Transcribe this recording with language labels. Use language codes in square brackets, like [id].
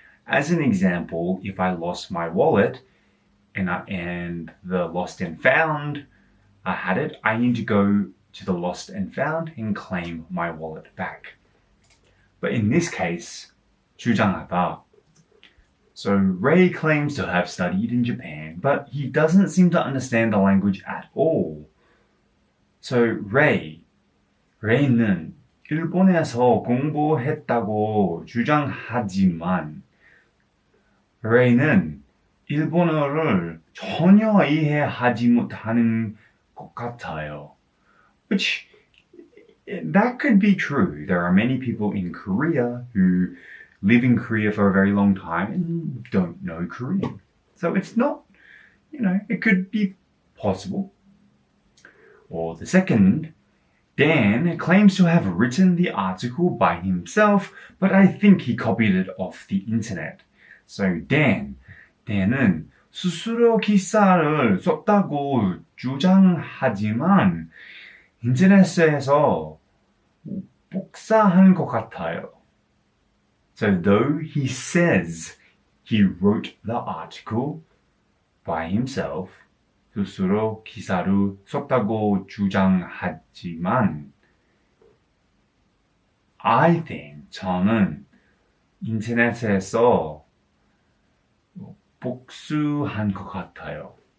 [en] As an example, if I lost my wallet and the lost and found, I had it, I need to go to the lost and found and claim my wallet back. But in this case, 주장하다. So Ray claims to have studied in Japan, but he doesn't seem to understand the language at all. [ko] So Ray는 일본에서 공부했다고 주장하지만 Ray는 일본어를 전혀 이해하지 못하는 것 같아요. [en] Which, that could be true. There are many people in Korea who live in Korea for a very long time and don't know Korean. So it's not, it could be possible. Or the second, Dan claims to have written the article by himself, but I think he copied it off the internet. [ko] So Dan은 스스로 기사를 썼다고 주장하지만 인터넷에서 복사한 것 같아요. [en] So though he says he wrote the article by himself, [ko] 스스로 기사를 썼다고 주장하지만 [en] I think [ko] 저는 인터넷에서 복수한 것 같아요.